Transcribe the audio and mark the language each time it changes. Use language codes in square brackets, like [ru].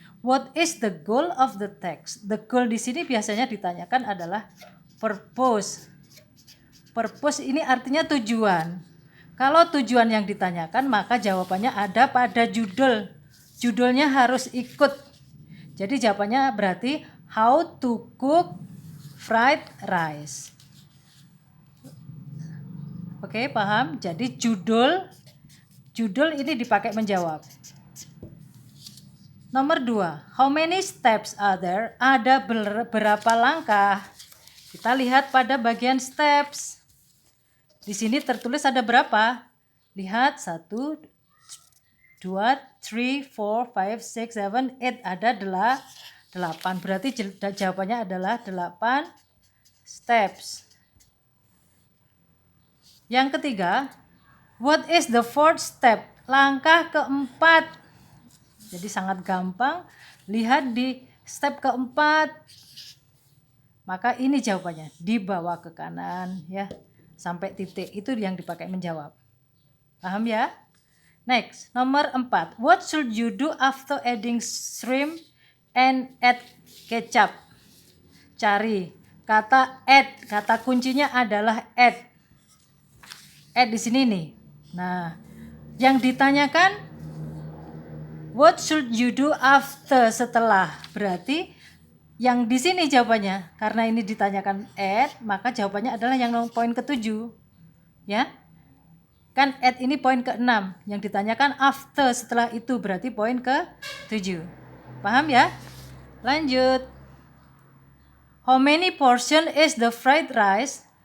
[en] What is the goal of the text? [id] The goal di sini biasanya ditanyakan adalah purpose. Purpose ini artinya tujuan. Kalau tujuan yang ditanyakan maka jawabannya ada pada judul. Judulnya harus ikut. Jadi jawabannya berarti [en] how to cook fried rice. [id] Oke, paham? Jadi judul ini dipakai menjawab. [en] Nomor 2, how many steps are there? [id] Ada berapa langkah? Kita lihat pada bagian steps. Di sini tertulis ada berapa? Lihat 1, 2, 3, 4, 5, 6, 7, 8. Ada 8. Berarti jawabannya adalah 8 steps. Yang ketiga, [en] what is the fourth step? [id] Langkah keempat. Jadi sangat gampang. Lihat di step keempat. Maka ini jawabannya. Dibawa ke kanan ya. Sampai titik, itu yang dipakai menjawab. Paham ya? Next, nomor 4. [en] What should you do after adding shrimp and add ketchup? [id] Cari kata add, kata kuncinya adalah add. Add di sini nih. Nah, yang ditanyakan [en] what should you do after, [id] setelah. Berarti yang di sini jawabannya, karena ini ditanyakan add, maka jawabannya adalah yang poin ke-7. Ya. Kan add ini poin ke-6, yang ditanyakan after, setelah itu, berarti poin ke-7. Paham ya? Lanjut. [en] How many portion is the fried rice?